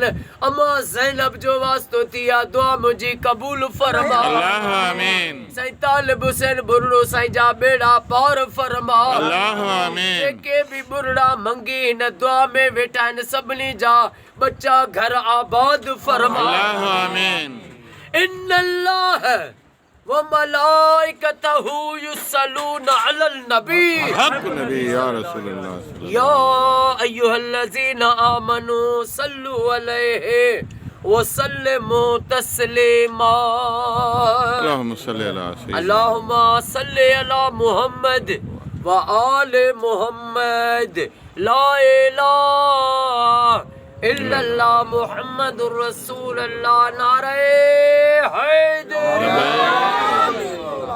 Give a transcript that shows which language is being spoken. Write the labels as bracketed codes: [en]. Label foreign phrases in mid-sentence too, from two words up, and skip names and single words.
[sd] अम्मा ज़ैनब जो वास्तो थी आहे दुआ मुंहिंजी क़बूल फरमा। [ar] الله آمين. [sd] साईं तालिब हुसैन बुरड़ो साईं जा बेड़ा पार फरमा। [ar] الله آمين. [sd] जेके भी बुरड़ा मंगी हिन दुआ में वेठा आहिनि सभिनी जा बच्चा घर आबाद फरमा। [ar] الله آمين. إن الله وملائكته يصلون على النبي حق نبي يا رسول الله يا أيها الذين آمنوا صلوا عليه وسلموا تسليما. اللهم صل على سيدنا اللهم صل على محمد وآل محمد. لا إله إلا الله محمد رسول الله. [sd] नारे हैदर।